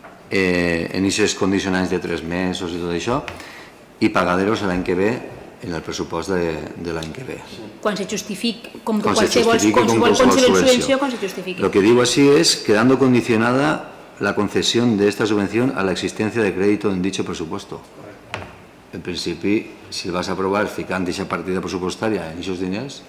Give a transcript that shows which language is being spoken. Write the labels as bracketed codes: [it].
[ca] En aquests condicionants de 3 mesos i tot això, i pagaderos l'any que ve en el pressupost de l'any que ve. Quan se justifique, com Quan se qualsevol subvenció, quan se justifique. [es] Lo que digo así es quedando condicionada la concesión de esta subvención a la existencia de crédito en dicho presupuesto. [ca] En principi, si vas a aprovar ficant aquesta partida pressupostària en aquests diners...